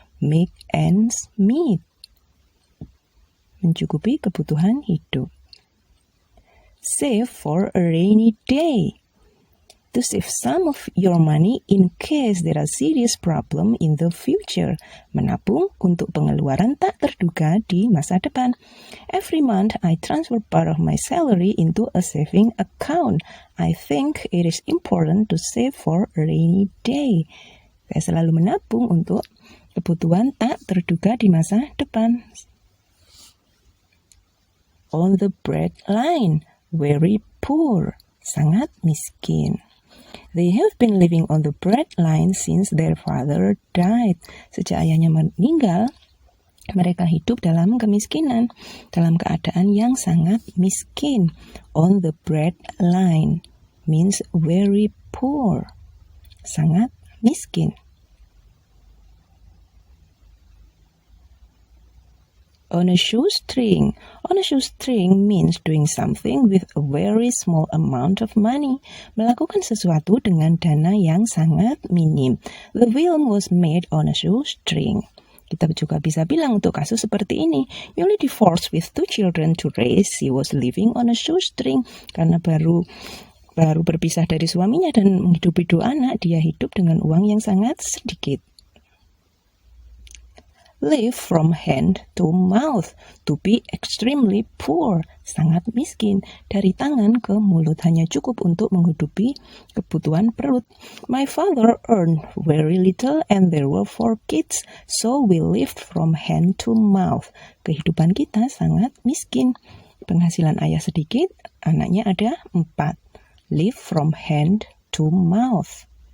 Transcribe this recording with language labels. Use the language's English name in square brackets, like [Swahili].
[English] Make ends meet. [Indonesian] Mencukupi kebutuhan hidup. [English] Save for a rainy day. To save some of your money in case there are serious problem in the future. [Indonesian] Menabung untuk pengeluaran tak terduga di masa depan. [English] Every month I transfer part of my salary into a saving account. I think it is important to save for a rainy day. [Indonesian] Saya selalu menabung untuk kebutuhan tak terduga di masa depan. [English] On the breadline. Very poor, [Indonesian] sangat miskin. [English] They have been living on the breadline since their father died. [Indonesian] Sejak ayahnya meninggal, mereka hidup dalam kemiskinan, dalam keadaan yang sangat miskin. [English] On the breadline means very poor, [Indonesian] sangat miskin. [English] On a shoestring. On a shoestring means doing something with a very small amount of money. [Indonesian] Melakukan sesuatu dengan dana yang sangat minim. [English] The film was made on a shoestring. [Indonesian] Kita juga bisa bilang untuk kasus seperti ini. [English] Newly divorced with 2 children to raise, she was living on a shoestring. [Indonesian] Karena baru berpisah dari suaminya dan menghidupi 2 anak, dia hidup dengan uang yang sangat sedikit. [English] Live from hand to mouth. To be extremely poor. [Indonesian] Sangat miskin. Dari tangan ke mulut, hanya cukup untuk menghidupi kebutuhan perut. [English] My father earned very little and there were 4 kids. So we lived from hand to mouth. [Indonesian] Kehidupan kita sangat miskin. Penghasilan ayah sedikit, Anaknya ada 4. [English] Live from hand to mouth.